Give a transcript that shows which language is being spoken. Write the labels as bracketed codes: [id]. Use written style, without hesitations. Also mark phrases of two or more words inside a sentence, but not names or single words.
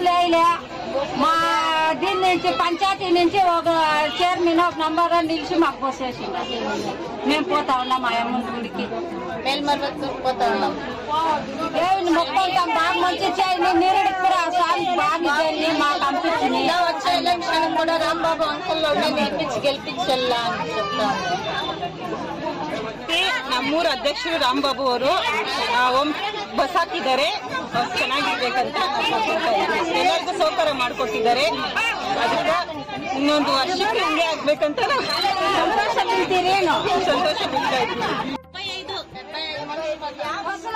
[te] బస్సులు వేయలే, మా దీని నుంచి పంచాయతీ నుంచి ఒక చైర్మన్ ఒక నంబర్ నిలిచి మాకు బస్సు వేసింది. మేము పోతా ఉన్నాం ఆ అమ్మ గుడికి పోతా ఉన్నాం. దేవుని మొక్కుంటాం బాగా మంచి చేయండి, నీరుడికి కూడా సాగు బాగా చేయండి మాకు అనిపించింది. వచ్చే ఎలక్షన్ కూడా రాంబాబు అంకుల్ [kn] ಗೆಲ್ಪಿಸಲ್ಲ ಅಂತ [te] చెప్తాను. [kn] ನಮ್ಮೂರ ಅಧ್ಯಕ್ಷರು ರಾಂಬಾಬು ಅವರು ಬಸ್ ಹಾಕಿದ್ದಾರೆ, ಚೆನ್ನಾಗಿರ್ಬೇಕಂತ ಎಲ್ಲರಿಗೂ ಸೌಕರ್ಯ ಮಾಡಿಕೊಟ್ಟಿದ್ದಾರೆ. ಅದಕ್ಕೆ ಇನ್ನೊಂದು ವರ್ಷಕ್ಕೆ ಹಿಂಗೆ ಆಗ್ಬೇಕಂತ ಸಂತೋಷ ಬೀಳ್ತಾ ಇದ್ದೀವಿ.